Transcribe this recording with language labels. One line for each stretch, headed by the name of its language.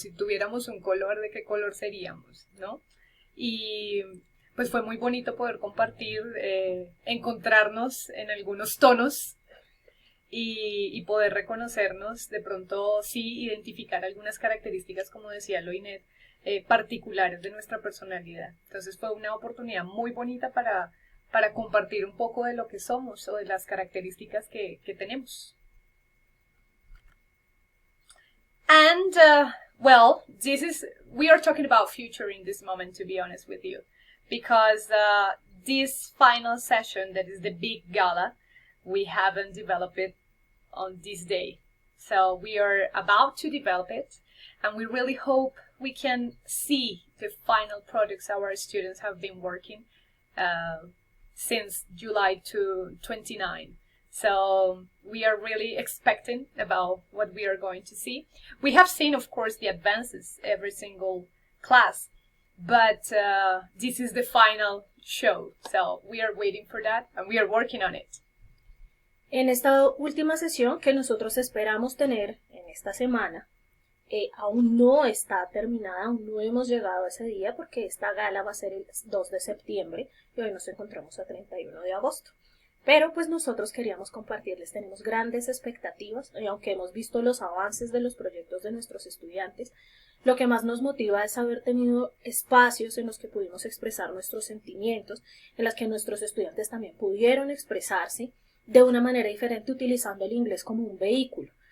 Spanish: Si tuviéramos un color, ¿de qué color seríamos, no? Y pues fue muy bonito poder compartir, encontrarnos en algunos tonos y poder reconocernos, de pronto sí identificar algunas características, como decía Loinet, particulares de nuestra personalidad. Entonces fue una oportunidad muy bonita para compartir un poco de lo que somos o de las características que tenemos.
English: And, well, we are talking about future in this moment, to be honest with you, because this final session, that is the big gala, we haven't developed it on this day. So we are about to develop it, and we really hope we can see the final products our students have been working since July to 29. So we are really expecting about what we are going to see. We have seen, of course, the advances every single class, but this is the final show. So we are waiting for that, and we are working on it.
Spanish: En esta última sesión que nosotros esperamos tener en esta semana, aún no está terminada, aún no hemos llegado a ese día porque esta gala va a ser el 2 de septiembre y hoy nos encontramos a 31 de agosto. Pero pues nosotros queríamos compartirles, tenemos grandes expectativas y aunque hemos visto los avances de los proyectos de nuestros estudiantes, lo que más nos motiva es haber tenido espacios en los que pudimos expresar nuestros sentimientos, en los que nuestros estudiantes también pudieron expresarse de una manera diferente utilizando el inglés como un vehículo.